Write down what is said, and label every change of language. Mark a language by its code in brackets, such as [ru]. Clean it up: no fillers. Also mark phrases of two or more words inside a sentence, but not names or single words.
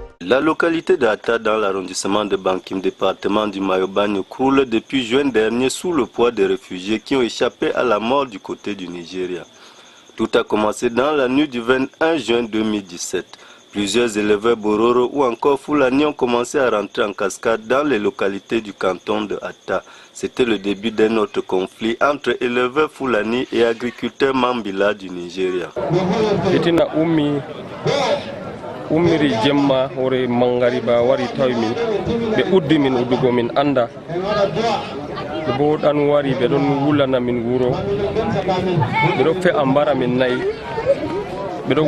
[fr] La localité d'Atta, dans l'arrondissement de Bankim, département du Mayo-Bagno, croule depuis juin dernier sous le poids des réfugiés qui ont échappé à la mort du côté du Nigeria. Tout a commencé dans la nuit du 21 juin 2017. Plusieurs éleveurs Bororo ou encore Fulani ont commencé à rentrer en cascade dans les localités du canton de Atta. C'était le début d'un autre conflit entre éleveurs Fulani et agriculteurs Mambila du Nigeria. [ff] Umiri jemma hore mangariba wari tawi min be uddi min uddugo min anda bo dan wari be don wulana min wuro be do fe ambara min nay be do